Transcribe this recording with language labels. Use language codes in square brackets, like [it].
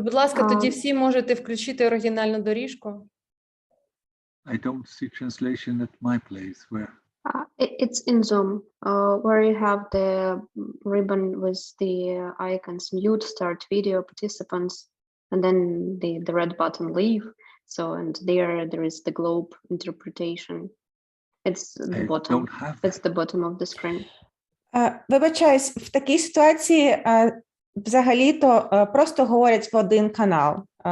[uk] Будь ласка, тоді всі можете включити оригінальну доріжку. [en] I don't see translation at my place. Where? It's in Zoom, where you have the ribbon with the icons, mute, start video, participants, and then the red button, leave. So, and there is the globe interpretation. It's the bottom. Don't have It's the bottom of the screen. [uk] Вибачаюсь, в такій ситуації взагалі-то просто говорять в один канал.